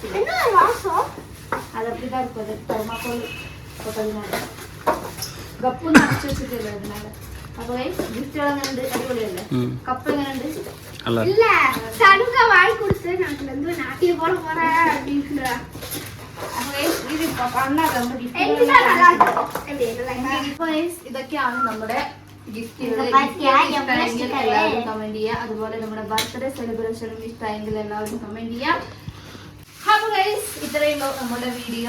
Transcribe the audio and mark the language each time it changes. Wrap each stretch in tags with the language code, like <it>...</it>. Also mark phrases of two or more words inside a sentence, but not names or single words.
<ta>என்ன வாசம்? அது அப்படிதான் இருக்குது. தெர்மாக்கோல் போட்டதுனால கப்புன்னு அடிச்சு வச்சுட்டு அதனால. அப்போ gift எங்கன்னு அடிப்படையில கப் எங்கன்னு இல்ல சனுக வாய் கொடுத்து நாட்டுல இருந்து நாட்டிய போட போறேன் அப்படின்றா.</ta> <ml>ഇത് ഇതൊക്കെയാണ് നമ്മുടെ ഗിഫ്റ്റുകൾ. എല്ലാവരും കമന്റ് ചെയ്യുക. അതുപോലെ നമ്മുടെ ബർത്ത്ഡേ സെലിബ്രേഷനും ഇഷ്ടമായെങ്കിൽ എല്ലാവരും കമന്റ് ചെയ്യുക. അപ്പൊ ഗൈസ് ഇത്രയുള്ളൂ നമ്മുടെ വീഡിയോ.</ml>